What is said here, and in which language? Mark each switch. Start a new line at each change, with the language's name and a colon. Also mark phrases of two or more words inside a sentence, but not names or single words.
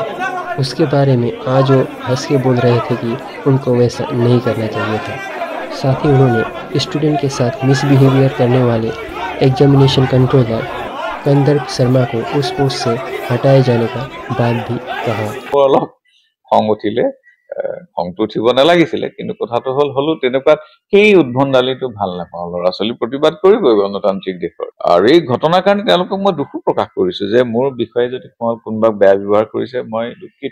Hindi: उसके बारे में आज वो हंस के बोल रहे थे कि उनको वैसा नहीं करना चाहिए था। साथ ही उन्होंने स्टूडेंट के साथ मिसबिहेवियर करने वाले
English: examination controller
Hindi: कंदर्प शर्मा को उस पोस्ट से हटाए जाने का बात भी कहा।
Assamese: অলপ খং উঠিলে খংটো উঠিব নালাগিছিলে, কিন্তু কথাটো হলো তেনেকুৱা সেই উদ্ভণ্ডালিটো ভাল নাপাওঁ। ল'ৰা ছোৱালী প্ৰতিবাদ কৰিবই গণতান্ত্ৰিক দেশৰ। আৰু এই ঘটনাৰ কাৰণে তেওঁলোকক মই দুখো প্ৰকাশ কৰিছো যে মোৰ বিষয়ে যদি কোনোবা বেয়া ব্যৱহাৰ কৰিছে মই দুখিত।